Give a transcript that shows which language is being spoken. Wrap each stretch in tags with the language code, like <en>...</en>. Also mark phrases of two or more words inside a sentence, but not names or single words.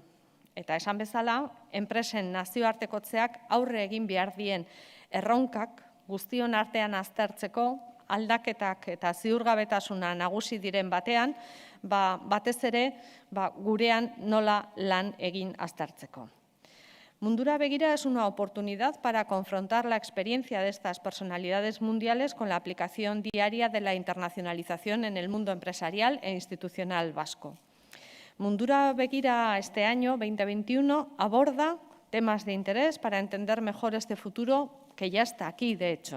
<eu>Eta esan bezala, enpresen nazioartekotzeak aurre egin behar dien erronkak guztion artean aztertzeko, aldaketak eta ziurgabetasuna nagusi diren batean, batez ere gurean nola lan egin aztertzeko.</eu> <es>Mundura Begira es una oportunidad para confrontar la experiencia de estas personalidades mundiales con la aplicación diaria de la internacionalización en el mundo empresarial e institucional vasco. Mundura Begira este año 2021 aborda temas de interés para entender mejor este futuro que ya está aquí, de hecho.</es>